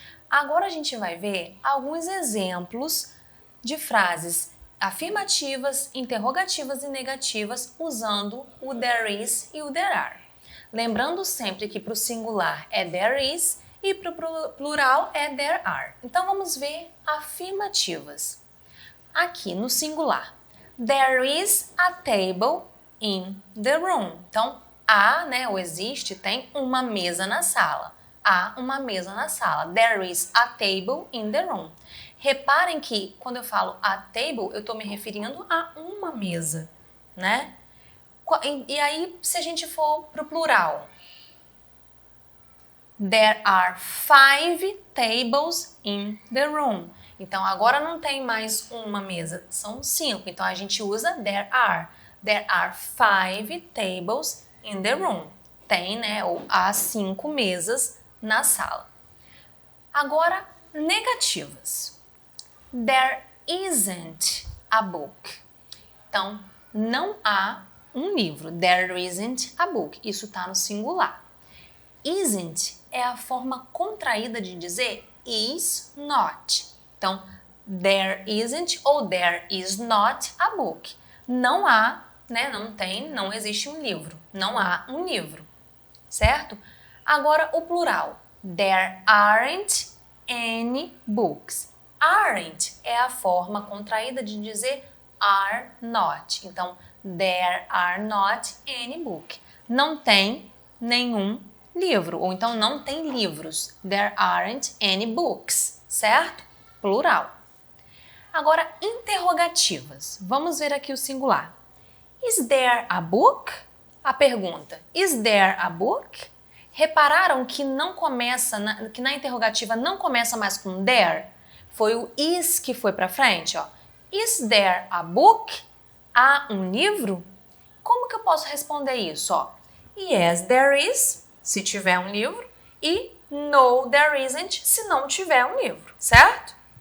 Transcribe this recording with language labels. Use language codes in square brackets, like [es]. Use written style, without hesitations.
[pt] Agora a gente vai ver alguns exemplos de frases afirmativas, interrogativas e negativas usando o there is e o there are. Lembrando sempre que para o singular é there is e para o plural é there are. Então vamos ver afirmativas. Aqui no singular, [en] there is a table in the room. [pt] Então, há, ou existe, tem uma mesa na sala. Há uma mesa na sala. [en] There is a table in the room. [pt] Reparem que quando eu falo a table, eu estou me referindo a uma mesa, né? E aí, se a gente for para o plural, [en] there are 5 tables in the room. [pt] Então, agora não tem mais uma mesa, são 5. Então, a gente usa there are. [en] There are 5 tables in the room. [pt] Tem, ou há 5 mesas na sala. Agora, negativas. [en] There isn't a book. [pt] Então, não há um livro. [en] There isn't a book. [pt] Isso está no singular. Isn't é a forma contraída de dizer is not. [en] Então, there isn't ou there is not a book. [pt] Não há, não existe um livro. Não há um livro, certo? Agora, o plural. [en] There aren't any books. [pt] Aren't é a forma contraída de dizer are not. [en] Então, there are not any book. [pt] Não tem nenhum livro, ou então não tem livros. [en] There aren't any books, certo? [pt] Plural. Agora, interrogativas. Vamos ver aqui o singular. [en] Is there a book? [pt] A pergunta, [en] is there a book? [pt] Repararam que não começa, que na interrogativa não começa mais com there? Foi o is que foi para frente, ó. [en] Is there a book? [pt] Há um livro? Como que eu posso responder isso, ó? [en] Yes, there is, [pt] se tiver um livro, e [en] no, there isn't, [pt] se não tiver um livro, certo?